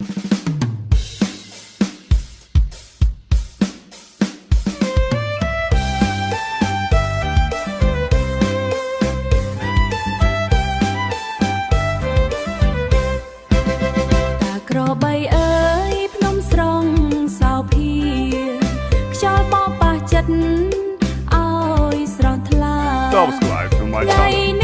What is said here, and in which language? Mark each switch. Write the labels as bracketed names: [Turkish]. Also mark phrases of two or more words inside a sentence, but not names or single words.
[Khmer] ក្របីអើយភ្នំស្រង់សោភាខ្យល់បោកប៉ះចិត្តឲ្យស្រស់ថ្លា [English] Subscribe to my [Khmer] ថ្ងៃ [English] channel.